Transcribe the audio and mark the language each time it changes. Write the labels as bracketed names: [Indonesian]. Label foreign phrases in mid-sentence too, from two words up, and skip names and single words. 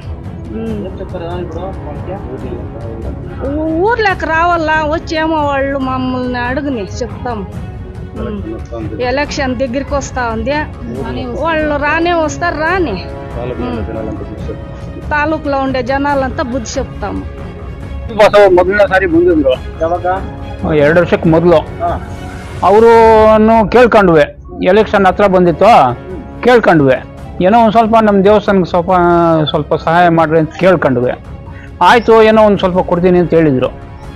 [Telugu] ఊర్లోకి రావాలా వచ్చేమో వాళ్ళు మమ్మల్ని అడుగుని చెప్తాం. ఎలక్షన్ దగ్గరికి వస్తా ఉంది, వాళ్ళు రానే వస్తారు. రాని ತಾಲೂಕುలో ఉండే జనాలంతా ಬುದ್ಧಿ చెప్తాము. [Kannada] ಮೊದಲನೇ ಸಾರಿ ಬಂದಿದ್ರು 2 ವರ್ಷಕ್ಕೆ ಮೊದಲು. ಅವರು ಕೇಳ್ಕೊಂಡ್ವಿ, ಎಲೆಕ್ಷನ್ ಹತ್ರ ಬಂದಿತ್ತು, ಕೇಳ್ಕೊಂಡ್ವಿ ಏನೋ ಒಂದು ಸ್ವಲ್ಪ ನಮ್ಮ ದೇವಸ್ಥಾನಕ್ಕೆ ಸ್ವಲ್ಪ ಸಹಾಯ ಮಾಡ್ರಿ ಅಂತ ಕೇಳ್ಕೊಂಡ್ವಿ. ಆಯಿತು, ಏನೋ ಒಂದು ಸ್ವಲ್ಪ ಕೊಡ್ತೀನಿ ಅಂತ ಹೇಳಿದರು.